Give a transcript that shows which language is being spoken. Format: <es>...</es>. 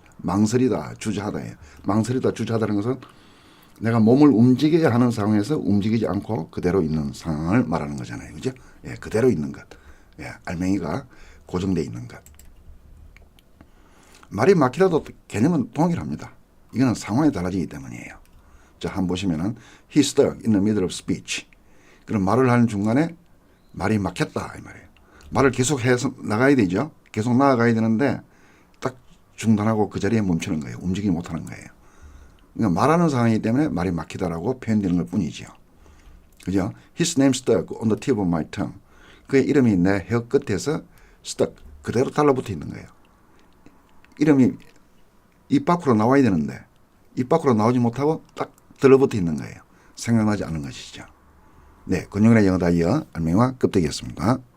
<ko>망설이다, 주저하다예요. 망설이다, 주저하다는 것은 내가 몸을 움직여야 하는 상황에서 움직이지 않고 그대로 있는 상황을 말하는 거잖아요. 그죠? 예, 그대로 있는 것. 예, 알맹이가 고정되어 있는 것. 말이 막히라도 개념은 동일합니다. 이거는 상황에 달라지기 때문이에요. 자, 한번 보시면은</ko> <en>he stuck in the middle of speech.</en> <ko>그럼 말을 하는 중간에 말이 막혔다 이 말이에요. 말을 계속 해서 나가야 되죠. 계속 나아가야 되는데 딱 중단하고 그 자리에 멈추는 거예요. 움직이지 못하는 거예요. 그러니까 말하는 상황이기 때문에 말이 막히다라고 표현되는 것 뿐이죠. 그죠?</ko> <en>His name stuck on the tip of my tongue.</en> <ko>그의 이름이 내 혀 끝에서 stuck, 그대로 달라붙어 있는 거예요. 이름이 입 밖으로 나와야 되는데 입 밖으로 나오지 못하고 딱 들러붙어 있는 거예요. 생각나지 않는 것이죠. 네, 근육이나 영어 다이어 알맹이와 껍데기였습니다.</ko>